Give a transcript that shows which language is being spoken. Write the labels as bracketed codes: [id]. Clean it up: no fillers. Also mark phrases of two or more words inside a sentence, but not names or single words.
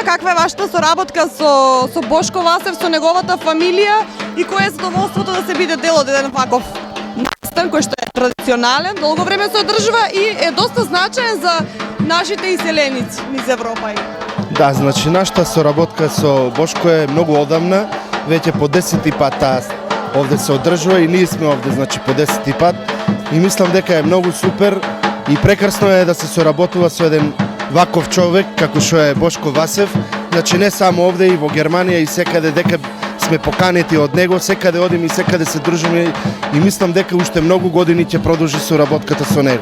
[mk] Каква е вашата соработка со Бошко Васев, со неговата фамилија и кое е задоволството да се биде дел од еден ваков настан кој што е традиционален, долго време се одржува и е доста значаен за нашите иселеници низ Европа? Да, значи нашата соработка со Бошко е многу одамна, веќе по 10 пат овде се одржува и ние сме овде, значи по 10-ти пат. И мислам дека е многу супер и прекрасно е да се соработува со еден ваков човек како што е Бошко Васев. Значи не само овде и во Германија и секаде дека сме поканети од него, секаде одиме и секаде се дружиме и мислам дека уште многу години ќе продолжи соработката со него.